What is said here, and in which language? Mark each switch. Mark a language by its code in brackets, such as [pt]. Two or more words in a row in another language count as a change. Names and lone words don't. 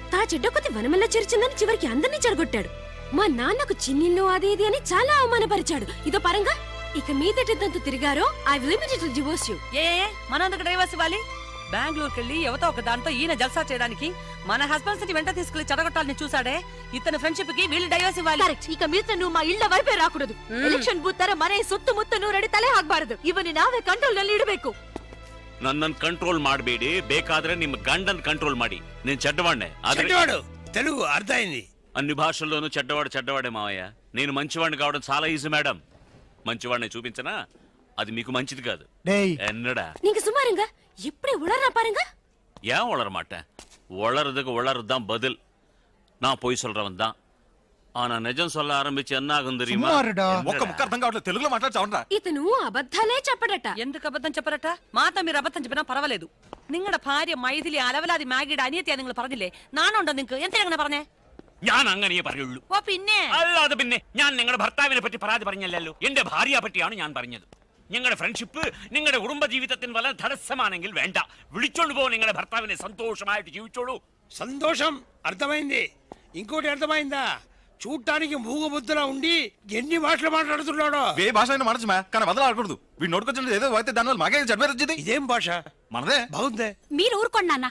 [te] తా చెడ్డ కొద్ది వనమల్ల చేర్చిందని చివరికి అందరినీ చెడగొట్టాడు. మా నాన్నకు చిన్నిల్లు అది ఇది అని చాలా అవమానపరిచాడు. ఇదో పరంగా ఇక మీదటంతా తిరిగారో [en] I will immediately divorce you. [te] మనందుకు డైవర్స్ ఇవ్వాలి? బెంగళూరుకి వెళ్ళి ఎవతో ఒక దాంతో ఈయన జల్సా చేయడానికి మన హస్బెండ్స్ ని వెంట తీసుకెళ్లి చెడగొట్టాలని చూసాడే. ఇతని ఫ్రెండ్షిప్ కి వీళ్ళు డైవర్స్ ఇవ్వాలి. కరెక్ట్. ఇక మీద నువ్వు మా ఇళ్ళ వైపే ರಾಕೂಡದು. [kn] ಎಲೆಕ್ಷನ್ ಬೂತ್ ತರ ಮನೆ ಸುತ್ತ ಮುತ್ತ ನೂರಡಿ ತಲೆ ಹಾಕಬಾರದು. ಇವನಿ ನಾವೇ ಕಂಟ್ರೋಲ್ ನಲ್ಲಿ ಇಡಬೇಕು. ನನ್ನನ್ನು ಕಂಟ್ರೋಲ್ ಮಾಡಬೇಡಿ, ಬೇಕಾದ್ರೆ ನಿಮ್ಮ ಗಂಡನ್ ಕಂಟ್ರೋಲ್ ಮಾಡಿ. [te] నేను చెడ్డవాడినే. తెలుగు అర్థమైంది. అన్ని భాషల్లోనూ చెడ్డవాడే మావయ్య. నేను మంచివాడిని కావడం చాలా [en] easy madam. [te] మంచివాడిని చూపించనా? అది మీకు మంచిది కాదు. [ta] ఎన్నడా நீங்க சும்மாருங்க. எப்படி உளறா பாருங்க. ஏன் உளற மாட்டேன்? உளறதுக்கு உளறதுதான் பதில். நான் பொய் சொல்றவன் தான். ஆனா నిజం சொல்ல [te] ఆరంభించి ఎన్నాగం [ta] தெரியுமா? [te] ఒక్క ముక్క అర్థం కావట్లేదు, తెలుగులో మాట్లాడతావుండ్రా. ఇతను అబద్ధాలే చెప్పడట. ఎందుకు అబద్ధం చెప్పరట? మాతో మీరు అబద్ధం చెప్పినా పర్వాలేదు. [ml] നിങ്ങളുടെ ഭാര്യ മൈഥിലി അലവലാതി മാഗിയുടെ അനിയത്തിയാ നിങ്ങൾ പറഞ്ഞില്ലേ? നാണുണ്ടോ നിങ്ങൾക്ക്? എന്തിനാ അങ്ങനെ പറഞ്ഞേ? ഞാൻ അങ്ങനെ പറയുള്ളൂ. ഓ പിന്നെ അല്ലാതെ പിന്നെ ഞാൻ നിങ്ങളുടെ ഭർത്താവിനെ പറ്റി പരാതി പറഞ്ഞല്ലോ. എന്റെ ഭാര്യയെ പറ്റിയാണ് ഞാൻ പറഞ്ഞത്. നിങ്ങളുടെ ഫ്രണ്ട്ഷിപ്പ് നിങ്ങളുടെ കുടുംബ ജീവിതത്തിന് വല്ല തടസ്സമാണെങ്കിൽ വേണ്ട, വിളിച്ചോണ്ട് പോ നിങ്ങളുടെ ഭർത്താവിനെ. సంతోషമായിട്ട് ജീവിച്ചോളൂ. [te] సంతోషం అర్థమైంది. ఇంకోటి అర్థమైందా? చూడటానికి మూగబుద్ధులా ఉండి ఎన్ని మాటలు మాట్లాడుతున్నాడో. ఏ భాష అయినా మనసు కానీ వదలాడకూడదు. వీడు నోటుకొచ్చిన ఏదో అయితే దానివల్ల మాకే జడ్మేర్ వచ్చింది. ఇదేం భాష? మనదే. బాగుందే. మీరు ఊరుకోండి నాన్న.